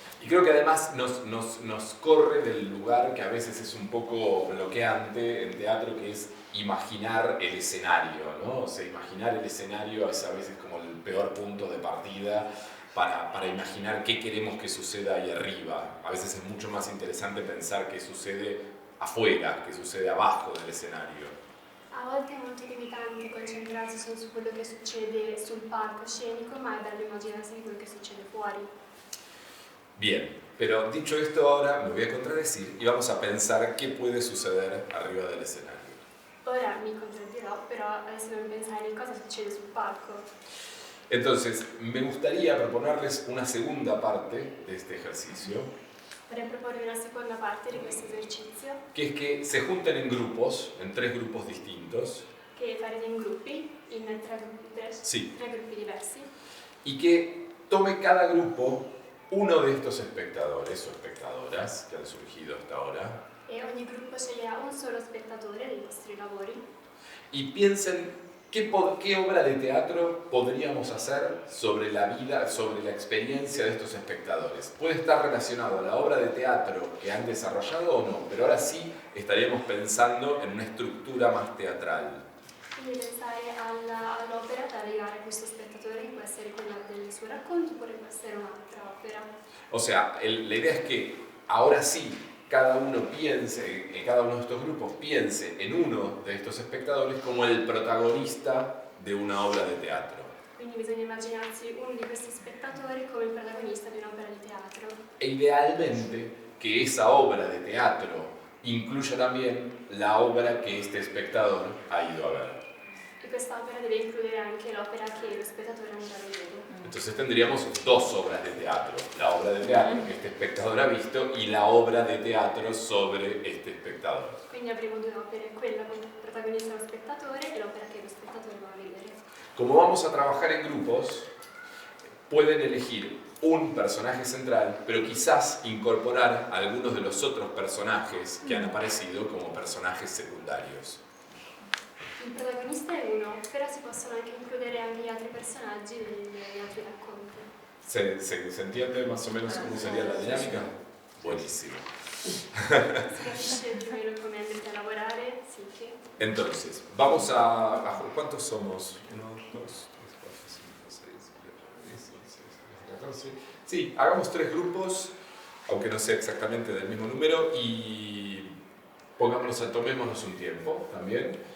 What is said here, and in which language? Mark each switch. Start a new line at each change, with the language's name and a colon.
Spanish: Y creo que además nos corre del lugar que a veces es un poco bloqueante en teatro, que es imaginar el escenario, ¿no? O sea, imaginar el escenario es a veces como el peor punto de partida para imaginar qué queremos que suceda ahí arriba. A veces es mucho más interesante pensar qué sucede afuera, qué sucede abajo del escenario.
Italian: A volte è molto limitante concentrarsi solo su quello che succede sul palco scenico, ma è bello immaginarsi di quello che succede fuori.
Spanish: Bien, pero dicho esto ahora me voy a contradecir y vamos a pensar qué puede suceder arriba del escenario.
Italian: Ora mi contraddirò, però adesso dobbiamo pensare a cosa succede sul palco.
Spanish: Entonces, me gustaría proponerles una segunda parte de este ejercicio,
Italian: Vorrei proporre una seconda parte di questo esercizio,
Spanish: que es que se junten en grupos, en 3 grupos distintos,
Italian: che farete in gruppi, in tre gruppi diversi,
Spanish: y que tome cada grupo uno de estos espectadores o espectadoras que han surgido hasta ahora
Italian: e ogni gruppo sceglierà un solo spettatore dei vostri lavori
Spanish: y piensen qué obra de teatro podríamos hacer sobre la vida, sobre la experiencia de estos espectadores. Puede estar relacionado a la obra de teatro que han desarrollado o no, pero ahora sí estaríamos pensando en una estructura más teatral.
Italian: quindi pensare all'opera da legare a questo spettatore, che può essere quella del suo racconto oppure può essere un'altra opera.
Spanish: O sea, la idea es que ahora sí cada uno piense, cada uno de estos grupos piense en uno de estos espectadores como el protagonista de una obra de teatro.
Italian: Quindi bisogna immaginarsi uno di questi spettatori come il protagonista di un'opera di teatro.
Spanish: E idealmente que esa obra de teatro incluya también la obra que este espectador ha ido a ver.
Italian: E quest'opera deve includere anche l'opera che lo spettatore andrà a vedere.
Spanish: Entonces tendríamos 2 obras de teatro, la obra de teatro que este espectador ha visto y la obra de teatro sobre este espectador.
Italian: Quindi avremo 2 opere, quella con il protagonista lo spettatore e l'opera che lo spettatore va a vedere.
Spanish: Como vamos a trabajar en grupos, pueden elegir un personaje central, pero quizás incorporar a algunos de los otros personajes que han aparecido como personajes secundarios.
Italian: Il protagonista è uno, però si possono anche includere anche gli altri personaggi degli altri racconti.
Spanish: ¿Se entiende más o menos cómo sería la dinámica? Buenísimo.
Italian: Si capisce più o meno come andrete a lavorare, sì che...
Spanish: Entonces, vamos a ¿cuántos somos? 1, 2, 3, 4, 5, 6, 7, 8, 9, 10, 11, 12, 14. Sí, hagamos 3 grupos, aunque no sea exactamente del mismo número, y tomémonos un tiempo también.